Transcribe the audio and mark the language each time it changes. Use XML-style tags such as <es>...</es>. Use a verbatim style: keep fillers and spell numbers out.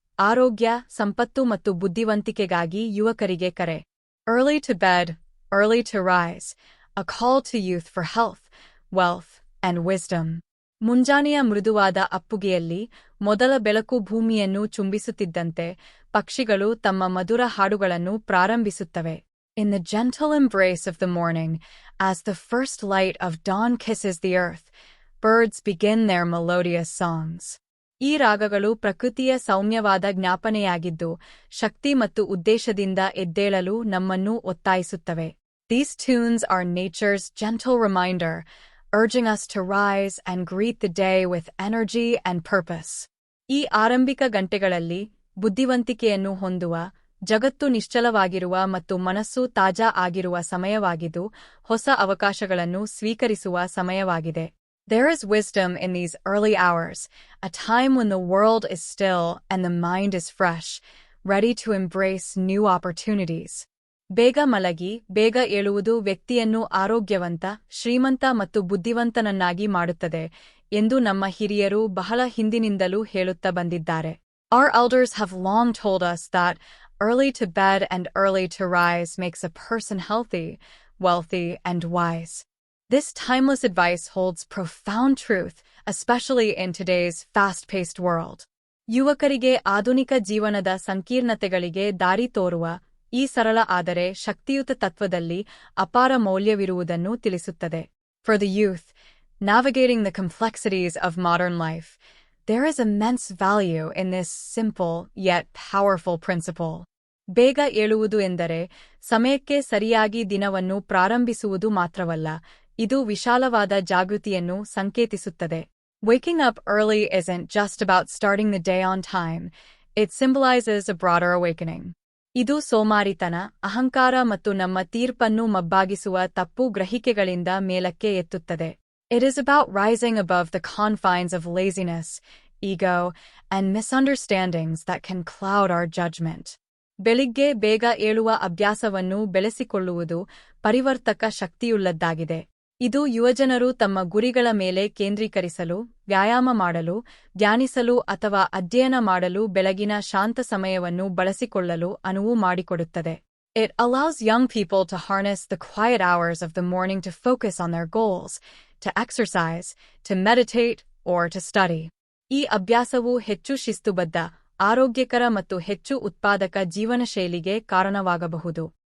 <kn>ಆರೋಗ್ಯ, ಸಂಪತ್ತು ಮತ್ತು ಬುದ್ಧಿವಂತಿಕೆಗಾಗಿ ಯುವಕರಿಗೆ ಕರೆ.</kn> <en>Early to bed, early to rise. A call to youth for health, wealth and wisdom.</en> <kn>ಮುಂಜಾನೆಯ ಮೃದುವಾದ ಅಪ್ಪುಗೆಯಲ್ಲಿ ಮೊದಲ ಬೆಳಕು ಭೂಮಿಯನ್ನು ಚುಂಬಿಸುತ್ತಿದ್ದಂತೆ ಪಕ್ಷಿಗಳು ತಮ್ಮ ಮಧುರ ಹಾಡುಗಳನ್ನು ಪ್ರಾರಂಭಿಸುತ್ತವೆ.</kn> <en>In the gentle embrace of the morning, as the first light of dawn kisses the earth, birds begin their melodious songs.</en> <kn>ಈ ರಾಗಗಳು ಪ್ರಕೃತಿಯ ಸೌಮ್ಯವಾದ ಜ್ಞಾಪನೆಯಾಗಿದ್ದು, ಶಕ್ತಿ ಮತ್ತು ಉದ್ದೇಶದಿಂದ ಎದ್ದೇಳಲು ನಮ್ಮನ್ನು ಒತ್ತಾಯಿಸುತ್ತವೆ.</kn> <en>These tunes are nature's gentle reminder, urging us to rise and greet the day with energy and purpose.</en> <kn>ಈ ಆರಂಭಿಕ ಗಂಟೆಗಳಲ್ಲಿ ಬುದ್ಧಿವಂತಿಕೆಯನ್ನು ಹೊಂದುವ, ಜಗತ್ತು ನಿಶ್ಚಲವಾಗಿರುವ ಮತ್ತು ಮನಸ್ಸು ತಾಜಾ ಆಗಿರುವ ಸಮಯವಾಗಿದ್ದು, ಹೊಸ ಅವಕಾಶಗಳನ್ನು ಸ್ವೀಕರಿಸುವ ಸಮಯವಾಗಿದೆ.</kn> <en>There is wisdom in these early hours, a time when the world is still and the mind is fresh, ready to embrace new opportunities.</en> <kn>ಬೇಗ ಮಲಗಿ, ಬೇಗ ಏಳುವುದು ವ್ಯಕ್ತಿಯನ್ನು ಆರೋಗ್ಯವಂತ, ಶ್ರೀಮಂತ ಮತ್ತು ಬುದ್ಧಿವಂತನನ್ನಾಗಿ ಮಾಡುತ್ತದೆ ಎಂದು ನಮ್ಮ ಹಿರಿಯರು ಬಹಳ ಹಿಂದಿನಿಂದಲೂ ಹೇಳುತ್ತಾ ಬಂದಿದ್ದಾರೆ.</kn> <en>Our elders have long told us that early to bed and early to rise makes a person healthy, wealthy and wise. This timeless advice holds profound truth, especially in today's fast-paced world.</en> <kn>ಯುವಕರಿಗೆ ಆಧುನಿಕ ಜೀವನದ ಸಂಕೀರ್ಣತೆಗಳಿಗೆ ದಾರಿ ತೋರುವ ಈ ಸರಳ ಆದರೆ ಶಕ್ತಿಯುತ ತತ್ವದಲ್ಲಿ ಅಪಾರ ಮೌಲ್ಯವಿರುವುದನ್ನು ತಿಳಿಸುತ್ತದೆ.</kn> <en>For the youth, navigating the complexities of modern life, there is immense value in this simple yet powerful principle.</en> <kn>ಬೇಗ ಏಳುವುದು ಎಂದರೆ ಸಮಯಕ್ಕೆ ಸರಿಯಾಗಿ ದಿನವನ್ನು ಪ್ರಾರಂಭಿಸುವುದು ಮಾತ್ರವಲ್ಲ, ಇದು ವಿಶಾಲವಾದ ಜಾಗೃತಿಯನ್ನು ಸಂಕೇತಿಸುತ್ತದೆ.</kn> <en>Waking up early isn't just about starting the day on time. It symbolizes a broader awakening.</en> <kn>ಇದು ಸೋಮಾರಿತನ, ಅಹಂಕಾರ ಮತ್ತು ನಮ್ಮ ತೀರ್ಪನ್ನು ಮಬ್ಬಾಗಿಸುವ ತಪ್ಪು ಗ್ರಹಿಕೆಗಳಿಂದ ಮೇಲಕ್ಕೆ ಎತ್ತುತ್ತದೆ.</kn> <en>It is about rising above the confines of laziness, ego, and misunderstandings that can cloud our judgment.</en> <kn>ಬೆಳಿಗ್ಗೆ ಬೇಗ ಏಳುವ ಅಭ್ಯಾಸವನ್ನು ಬೆಳೆಸಿಕೊಳ್ಳುವುದು ಪರಿವರ್ತಕ ಶಕ್ತಿಯುಳ್ಳದ್ದಾಗಿದೆ. ಇದು ಯುವಜನರು ತಮ್ಮ ಗುರಿಗಳ ಮೇಲೆ ಕೇಂದ್ರೀಕರಿಸಲು, ವ್ಯಾಯಾಮ ಮಾಡಲು, ಧ್ಯಾನಿಸಲು ಅಥವಾ ಅಧ್ಯಯನ ಮಾಡಲು ಬೆಳಗಿನ ಶಾಂತ ಸಮಯವನ್ನು ಬಳಸಿಕೊಳ್ಳಲು ಅನುವು ಮಾಡಿಕೊಡುತ್ತದೆ.</kn> <en>It allows young people to harness the quiet hours of the morning to focus on their goals, to exercise, to meditate, or to study.</en> <kn>ಈ ಅಭ್ಯಾಸವು ಹೆಚ್ಚು ಶಿಸ್ತುಬದ್ಧ, ಆರೋಗ್ಯಕರ ಮತ್ತು ಹೆಚ್ಚು ಉತ್ಪಾದಕ ಜೀವನಶೈಲಿಗೆ ಕಾರಣವಾಗಬಹುದು.</kn>